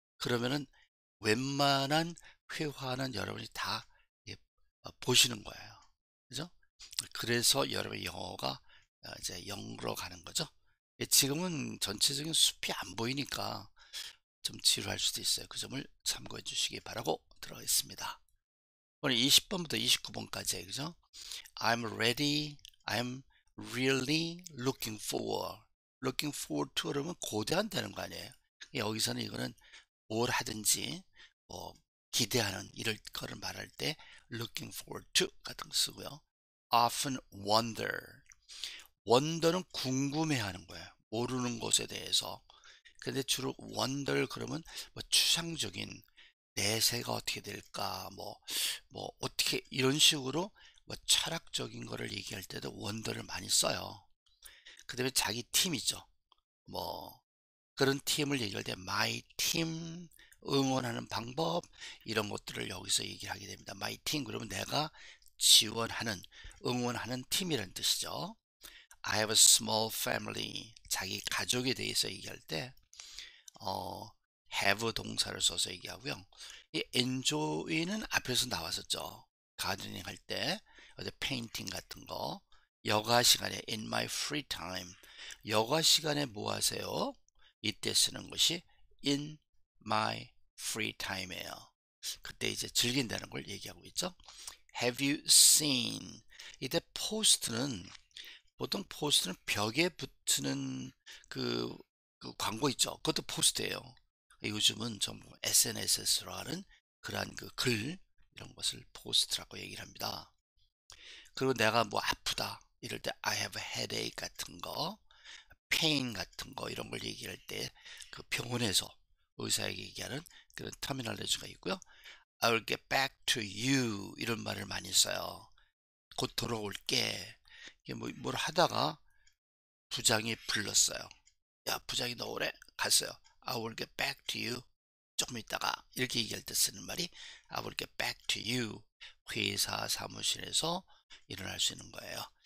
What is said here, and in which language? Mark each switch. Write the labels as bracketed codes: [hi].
[ko] 그러면은 웬만한 회화는 여러분이 다 보시는 거예요. 그죠? 그래서 여러분의 영어가 이제 영으로 가는 거죠. 지금은 전체적인 숲이 안 보이니까 좀 지루할 수도 있어요. 그 점을 참고해 주시기 바라고 들어가겠습니다. 오늘 20번부터 29번까지 그죠? [en] I'm ready, I'm really looking forward. looking forward to [ko] 그러면 고대한다는 거 아니에요. 여기서는 이거는 뭘 하든지 뭐 기대하는 이럴 거를 말할 때 looking forward to 같은 거 쓰고요. [en] often wonder. [ko] wonder는 궁금해하는 거예요. 모르는 것에 대해서. 근데 주로 wonder 그러면 뭐 추상적인 내세가 어떻게 될까 뭐 어떻게 이런 식으로 뭐 철학적인 거를 얘기할 때도 wonder를 많이 써요. 그 다음에 자기 팀이죠. 뭐 그런 팀을 얘기할 때 [en] my team [ko] 응원하는 방법 이런 것들을 여기서 얘기를 하게 됩니다. [en] my team [ko] 그러면 내가 지원하는 응원하는 팀이라는 뜻이죠. [en] I have a small family [ko] 자기 가족에 대해서 얘기할 때 have 동사를 써서 얘기하고요. 이 enjoy는 앞에서 나왔었죠. 가드닝 할 때, 어제 페인팅 같은 거. 여가 시간에 [en] in my free time. [ko] 여가 시간에 뭐 하세요? 이때 쓰는 것이 [en] in my free time [ko] 예요. 그때 이제 즐긴다는 걸 얘기하고 있죠. [en] Have you seen? [ko] 이때 포스트는 보통 포스트는 벽에 붙는 그 광고 있죠. 그것도 포스트예요. 요즘은 전부 SNS로 하는 그러한 그 글 이런 것을 포스트라고 얘기를 합니다. 그리고 내가 뭐 아프다 이럴 때 [en] I have a headache [ko] 같은 거, pain 같은 거 이런 걸 얘기할 때 그 병원에서 의사에게 얘기하는 그런 터미널레지가 있고요. [en] I will get back to you [ko] 이런 말을 많이 써요. 곧 돌아올게. 이게 뭘 하다가 부장이 불렀어요. 야, 부장이 너 오래 갔어요. [en] I will get back to you. [ko] 조금 있다가 이렇게 얘기할 때 쓰는 말이 I will get back to you. 회사 사무실에서 일어날 수 있는 거예요.